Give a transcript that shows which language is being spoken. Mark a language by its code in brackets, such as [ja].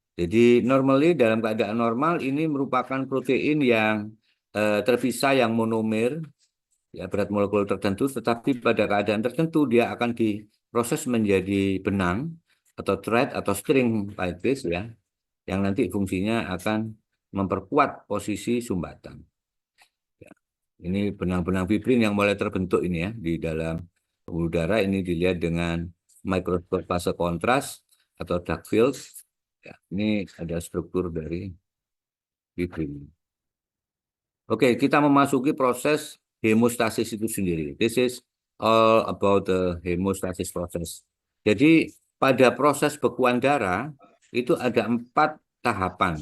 [id] Jadi normally dalam keadaan normal ini merupakan protein yang terpisah yang monomer ya berat molekul tertentu, tetapi pada keadaan tertentu dia akan diproses menjadi benang atau thread atau [en] string like this [id] ya, yang nanti fungsinya akan memperkuat posisi sumbatan. Ya. Ini benang-benang fibrin yang mulai terbentuk ini ya di dalam pembuluh darah, ini dilihat dengan mikroskop fase kontras atau dark field. Ya, ini ada struktur dari fibrin. Oke, kita memasuki proses hemostasis itu sendiri. [en] This is all about the hemostasis process. [id] Jadi pada proses bekuan darah itu ada 4 tahapan.